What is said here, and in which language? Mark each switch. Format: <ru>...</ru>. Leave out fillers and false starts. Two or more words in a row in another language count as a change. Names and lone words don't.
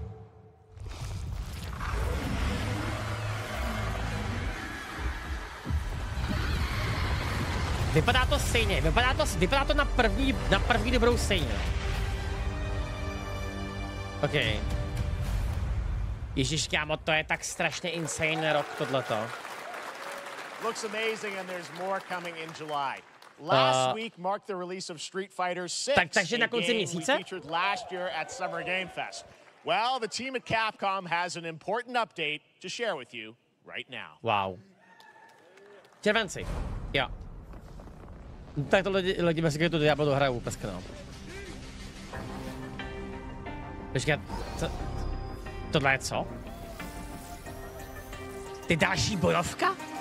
<cs>Vypadá to stejně, vypadá to na první dobrou stejně. OK. Ježiš, kámo, to je tak strašně insane rok tohleto.</cs> <en>Looks amazing and there's more coming in July. Last week marked the release of Street Fighter 6,</en> <cs>takže na konci měsíce?</cs> <en>we featured last year at Summer Game Fest. Well, the team at Capcom has an important update to share with you right now.</en> <cs>Wow. Červenci. Jo. Tak to lidi bez tu Diablo dohrajou vůbec kanál. Počkat, tohle je co? Ty další bojovka?</cs>